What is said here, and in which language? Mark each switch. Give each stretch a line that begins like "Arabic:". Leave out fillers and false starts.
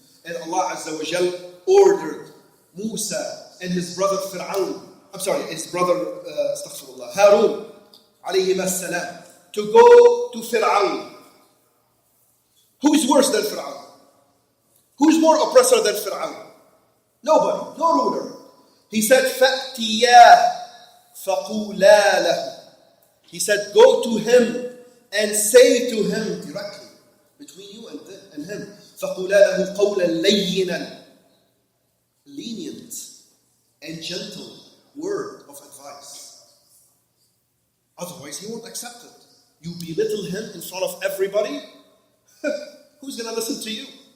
English: And Allah Azza wa Jal ordered Musa and his brother astaghfirullah, Harun alayhim as-salam, to go to Fir'aun. Who is worse than Fir'aun? Who is more oppressor than Fir'aun? Nobody, no ruler. He said,
Arabic: فَأْتِيَا فَقُولَا لَهُ.
English: He said, go to him and say to him directly, between you and him,
Arabic: فَقُولَا لَهُ قَوْلًا لَيِّنًا.
English: Lenient and gentle word of advice. Otherwise, he won't accept it. You belittle him in front of everybody. Who's going to listen to you?